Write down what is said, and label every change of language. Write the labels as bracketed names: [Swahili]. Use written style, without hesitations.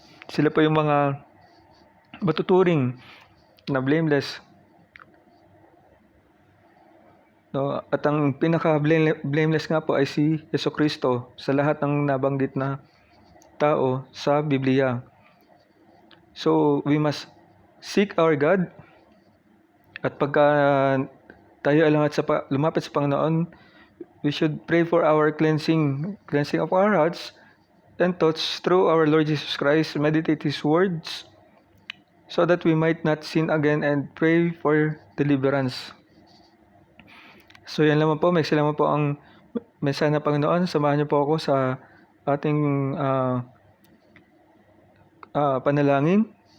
[Filipino] Sila po yung mga matuturing na blameless. No, at ang pinaka-blameless nga po ay si Jesucristo sa lahat ng nabanggit na tao sa Biblia. [English] So, we must seek our God. [Filipino] At pagka tayo ay lumapit sa Panginoon, [English] we should pray for our cleansing of our hearts and thoughts through our Lord Jesus Christ, meditate His words, so that we might not sin again, and pray for deliverance. [Filipino] So yan lamang po, maiksi lamang po ang mensahe ng Panginoon. Samahan niyo po ako sa ating panalangin.